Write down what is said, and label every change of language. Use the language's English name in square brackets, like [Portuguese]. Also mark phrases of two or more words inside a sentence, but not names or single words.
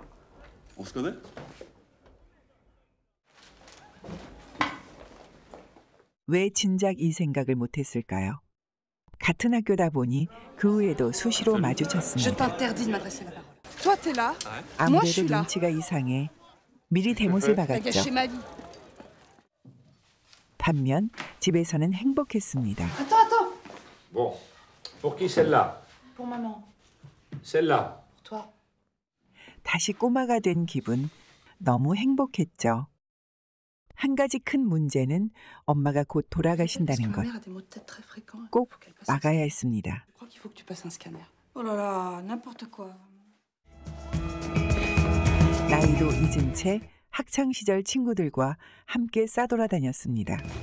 [Korean] 왜 진작 이 생각을 못했을까요? 같은 학교다 보니 그 후에도 수시로 마주쳤습니다. 아무래도 눈치가 이상해 미리 대못을 박았죠. 반면 집에서는 행복했습니다. [French] Bon, pour qui celle-là? Pour maman. Celle-là. Pour toi. [Korean] 다시 꼬마가 된 기분, 너무 행복했죠. 한 가지 큰 문제는 엄마가 곧 돌아가신다는 것. 꼭 막아야 했습니다. 나이도 잊은 채 학창 시절 친구들과 함께 싸돌아다녔습니다.